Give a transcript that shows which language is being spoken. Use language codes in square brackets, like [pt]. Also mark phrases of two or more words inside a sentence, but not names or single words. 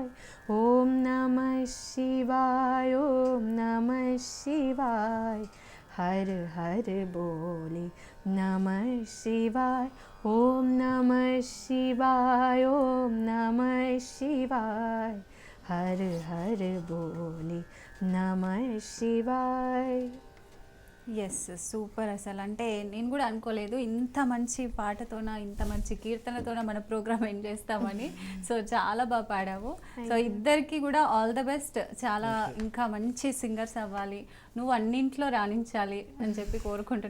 [sa] ओम नमः शिवाय ओम नमः शिवाय हर हर बोले नमः शिवाय. ओम नमः शिवाय ओम नमः शिवाय हर हर बोले नमः शिवाय. [en] Yes super. [te] అసలు అంటే నేను కూడా అనుకోలేదు ఇంత మంచి పాటతోన ఇంత మంచి కీర్తనతోన మన [en] program end [te] చేస్తామని. సో చాలా బాగా పాడావు. సో ఇద్దరికి కూడా [en] all the best. [te] చాలా ఇంకా మంచి సింగర్స్ అవ్వాలి, నువ్వు అన్నింట్లో రాణించాలి అని చెప్పి కోరుకుంటున్నా.